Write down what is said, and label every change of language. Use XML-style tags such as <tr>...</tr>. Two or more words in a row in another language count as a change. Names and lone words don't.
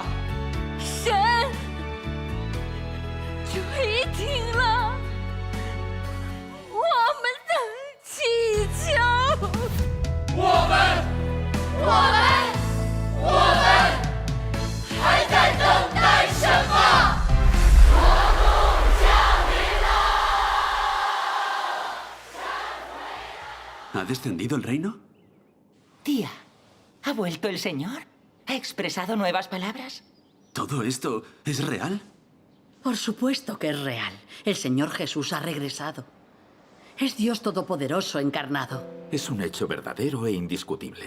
<zh>神垂听了我们的祈求。我们还在等待什么？国度降临了。</zh> <es>¿Ha descendido el reino? Tía, ¿ha vuelto el Señor? ¿Ha expresado nuevas palabras? ¿Todo esto es real? Por supuesto que es real. El Señor Jesús ha regresado. Es Dios Todopoderoso encarnado. Es un hecho verdadero e indiscutible.</es>